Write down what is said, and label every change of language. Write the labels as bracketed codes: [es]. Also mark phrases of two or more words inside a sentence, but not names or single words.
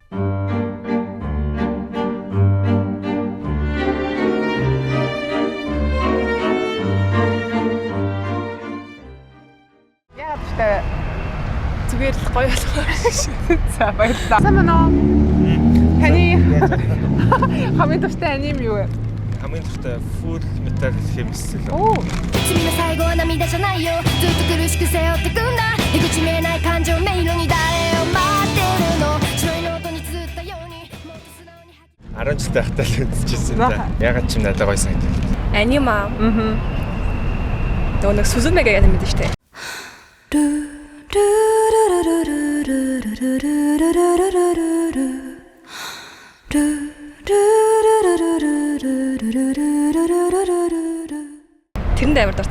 [mn] Яа дуртай Зүгээр л гоё болохоор. За баярлалаа. Сайн байна уу? Таны хамгийн дуртай анime юу вэ? Хамгийн дуртай Full Metal Alchemist л. Оо. [ja] 君の最後は涙じゃないよずっと苦しく背負ってくんだ出口見えない感情迷路に誰を待ってるの白いノートに綴ったようにもっと素直に [mn] 10 жилтэй хатаа л үзчихсэн да. Ягаад ч юм надад гоё санагдав. Анime аа. Нөгөө нэг Сузумега гэдэг юм дээ штэ. Тэрэнд амар дуртай.